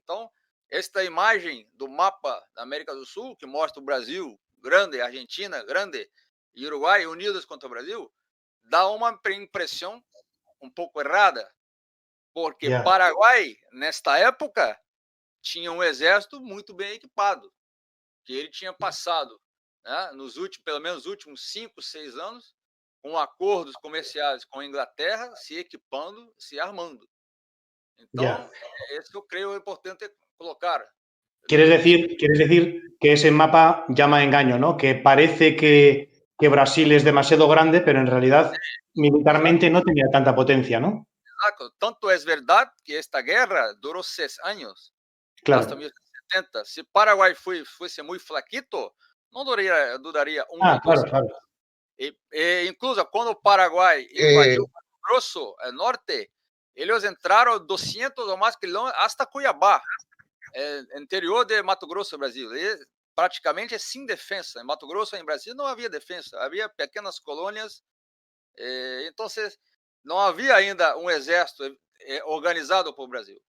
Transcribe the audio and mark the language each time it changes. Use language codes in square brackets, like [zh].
[pt] Então, esta imagem do mapa da América do Sul, que mostra o Brasil grande, a Argentina grande e Uruguai unidos contra o Brasil, dá uma impressão um pouco errada, porque Paraguai, nesta época, tinha um exército muito bem equipado, que ele tinha passado, né, pelo menos nos últimos 5, 6 anos, com acordos comerciais com a Inglaterra, se equipando, se armando. [es] Então, eso yo creo importante colocar. ¿Quieres decir que ese mapa llama a engaño, ¿no? Que parece que Brasil es demasiado grande, pero en realidad militarmente no tenía tanta potencia, ¿no? Exacto. Tanto es verdad que esta guerra duró 6 años, hasta 1970. Si Paraguay fuese muy flaquito, no duraría un año. Claro. [pt] Incluso quando o Paraguai invadiu o Mato Grosso, norte, eles entraram 200 ou mais quilômetros hasta Cuiabá, interior de Mato Grosso, Brasil. E praticamente sem defesa. Em Mato Grosso, em Brasil, não havia defesa. Havia pequenas colônias. Então, não havia ainda um exército organizado por Brasil.